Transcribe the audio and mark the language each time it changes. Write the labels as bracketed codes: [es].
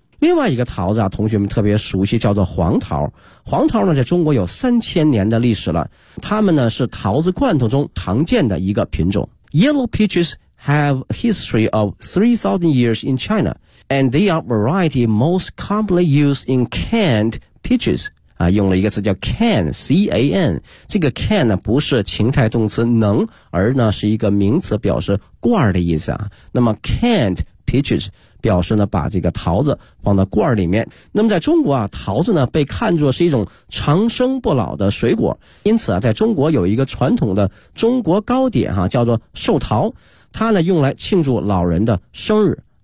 [zh] 另外一个桃子啊，同学们特别熟悉，叫做黄桃。黄桃呢，在中国有3000年的历史了。它们呢，是桃子罐头中常见的一个品种。 [en] Yellow peaches have a history of 3,000 years in China, and they are variety most commonly used in canned peaches. [zh] 啊，用了一个词叫 can, C-A-N。这个 can 呢，不是情态动词能，而呢是一个名词，表示罐的意思啊。 [en] 那么 canned peaches。 [zh] 表示呢把这个桃子放到罐里面。那么在中国啊，桃子呢被看作是一种长生不老的水果，因此啊在中国有一个传统的中国糕点啊，叫做寿桃，它呢用来庆祝老人的生日。